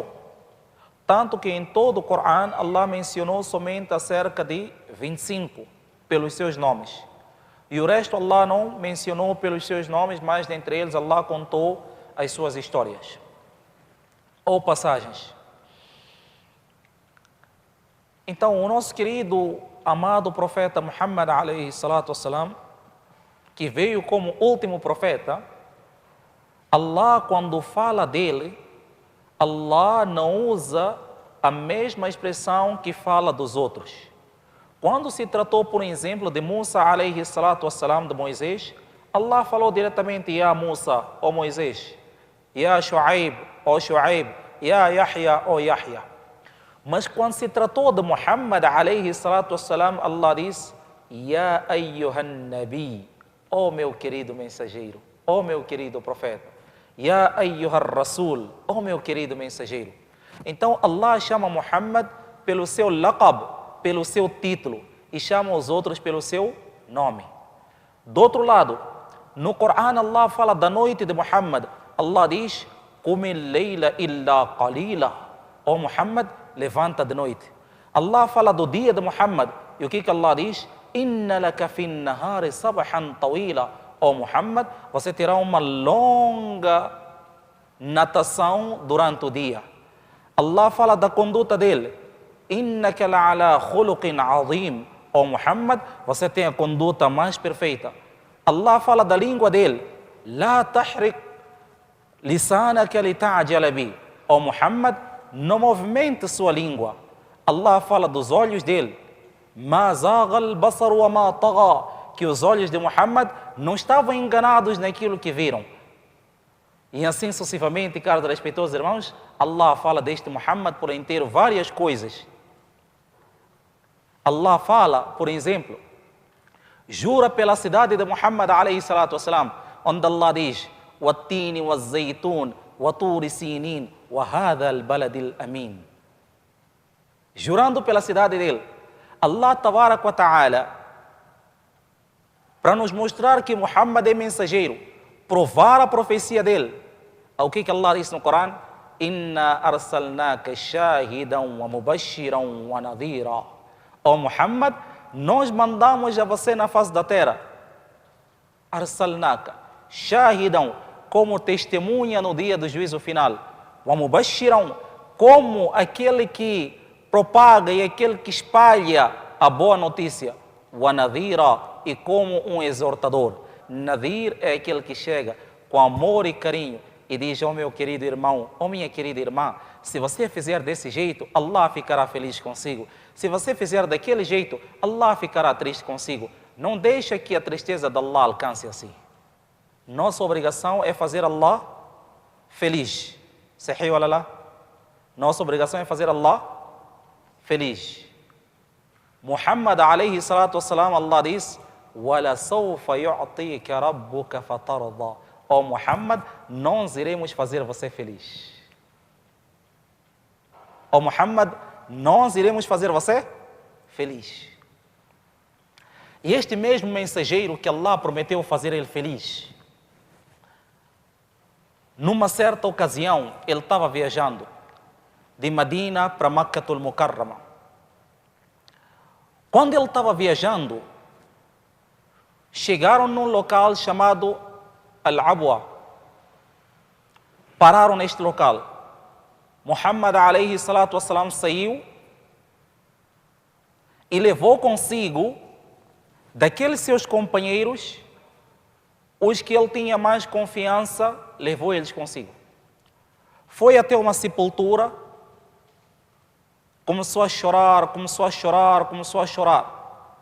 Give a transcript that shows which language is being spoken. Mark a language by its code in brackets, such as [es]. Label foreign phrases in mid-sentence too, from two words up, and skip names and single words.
[pt] Tanto que em todo o Corão Allah mencionou somente acerca de 25 pelos seus nomes. E o resto Allah não mencionou pelos seus nomes, mas dentre eles Allah contou as suas histórias ou passagens. Então o nosso querido, amado profeta Muhammad [ar] عليه الصلاة والسلام, [pt] que veio como último profeta, Allah, quando fala dele, Allah não usa a mesma expressão que fala dos outros. Quando se tratou, por exemplo, de Musa [ar] عليه الصلاة والسلام, [pt] de Moisés, Allah falou diretamente: [ar] يا موسى, [pt] ó Moisés, [ar] يا شعيب, [pt] ó Shu'aib, [ar] يا يحيى, [pt] ó Yahya. Mas quando se tratou de Muhammad [ar] عليه الصلاة والسلام, [pt] Allah diz: [ar] يا أيها النبي, [pt] ó meu querido mensageiro, ó meu querido profeta. [ar] يا أيها الرسول, [pt] ó meu querido mensageiro. Então Allah chama Muhammad pelo seu laqab, pelo seu título, e chama os outros pelo seu nome. Do outro lado, no Corão Allah fala da noite de Muhammad. [ar] Allah diz: قم الليل إلا قليلا. [pt] Ó Muhammad, levanta de noite. Allah fala do dia de Muhammad. E o que Allah diz? [ar] إن لك في النهار سبحا طويلا. [pt] Ó Muhammad, você terá uma longa natação durante o dia. Allah fala da conduta dele. [ar] إنك لعلى خلق عظيم. [pt] Ó Muhammad, você tem a conduta mais perfeita. Allah fala da língua dele. [ar] لا تحرك لسانك لتعجل به. [pt] Ó Muhammad, não movimente sua língua. Allah fala dos olhos dele. [ar] ما زاغ البصر وما طغى. [pt] Que os olhos de Muhammad não estavam enganados naquilo que viram. E assim sucessivamente, caros respeitosos irmãos, Allah fala deste Muhammad por inteiro várias coisas. Allah fala, por exemplo, jura pela cidade de Muhammad [ar] عليه الصلاة والسلام, [pt] onde Allah diz: [ar] والتين والزيتون وطور سينين وهذا البلد الأمين. [pt] Jurando pela cidade dele, [ar] الله تبارك وتعالى, [pt] para nos mostrar que Muhammad é mensageiro, provar a profecia dele. O que Allah diz no Corão? [ar] إنا أرسلناك شاهدا ومبشرا ونذيرا. [pt] Ó Muhammad, nós mandamos a você na face da terra. [ar] أرسلناك شاهدا, [pt] como testemunha no dia do juízo final. [ar] ومبشرا, [pt] como aquele que propaga e aquele que espalha a boa notícia. [ar] ونذيرا, [pt] e como um exortador. Nadir é aquele que chega com amor e carinho e diz: ó meu querido irmão, ó minha querida irmã, se você fizer desse jeito, Allah ficará feliz consigo. Se você fizer daquele jeito, Allah ficará triste consigo. Não deixe que a tristeza de Allah alcance assim. Nossa obrigação é fazer Allah feliz. [ar] صحيح ولا لا? [pt] Nossa obrigação é fazer Allah feliz. Muhammad [ar] عليه الصلاة والسلام, [pt] Allah diz: [ar] ولسوف يعطيك ربك فترضى. [pt] Ó Muhammad, nós iremos fazer você feliz. Ó Muhammad, nós iremos fazer você feliz. E este mesmo mensageiro que Allah prometeu fazer ele feliz, numa certa ocasião, ele estava viajando de Medina para Makkatul Mukarrama. Quando ele estava viajando, chegaram num local chamado Al-Abwa. Pararam neste local. Muhammad [ar] عليه الصلاة والسلام [pt] saiu e levou consigo daqueles seus companheiros, os que ele tinha mais confiança, levou eles consigo. Foi até uma sepultura, começou a chorar, começou a chorar, começou a chorar.